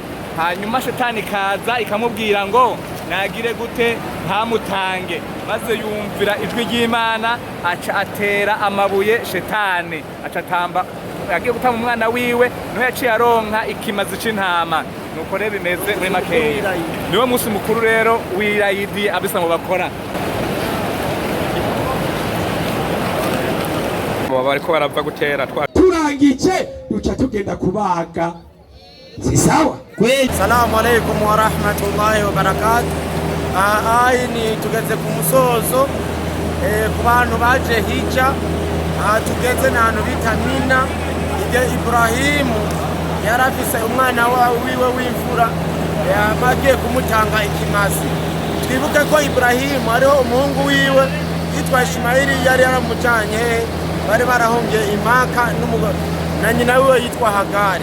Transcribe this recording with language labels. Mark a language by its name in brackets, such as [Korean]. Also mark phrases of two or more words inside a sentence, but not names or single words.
[Rundi] Hanyuma shetani kaza ikamubwira ngo nagire gute ntamutange, maze yumvira ijwi ry'Imana aca atera amabuye shetani, aca atamba agiye gutamba umwana wiwe, niho yaciye aronka ikimazi c'intama. Nuko rero bimeze muri makeya. Niwo munsi mukuru rero w'irayidi abisilamu bakora. bariko barava gutera turangije duca tugenda kubaga. [Swahili] Si sawa? Kweli. [Arabic] سلام عليكم ورحمة الله وبركاته. [Rundi] Ni tugeze ku musozo ku bantu baje hija. Tugeze n'ahantu bita Mina. Igihe Ibrahimu yarafise umwana wiwe w'imfura bagiye kumutanga ikimazi. Twibuke ko Ibrahimu ariho umuhungu wiwe yitwa Ismaili yari yaramujanye, bari barahongeye Maka na nyina wiwe yitwa Hagari.